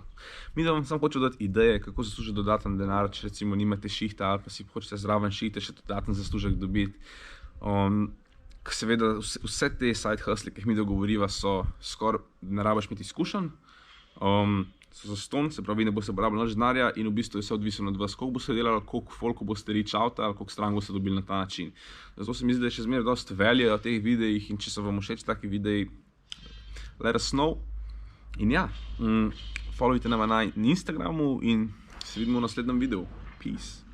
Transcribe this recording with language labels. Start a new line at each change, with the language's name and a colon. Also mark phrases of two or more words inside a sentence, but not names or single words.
Slovenian: Mi da vam samo hočem dati ideje, kako zaslužiti dodaten denar, če recimo nimate šihta ali pa si hočete zraven šihte še dodaten zaslužek dobiti. Seveda vse te
English: side hustle,
Slovenian: ki jih mi dogovoriva, so skoraj ne rabiš imeti izkušenj. So zastonj, se pravi, ne boste porabili nič denarja in v bistvu je vse odvisno od vas, koliko boste delali, koliko folku boste
English: reach out
Slovenian: ali koliko strank boste dobili na ta način. Zato se mi zdi, da je še zmeraj dosti value v teh videih in če se vam všeč taki videi,
English: let us know.
Slovenian: In ja, followite nama na Instagramu in se vidimo v naslednjem videu.
English: Peace.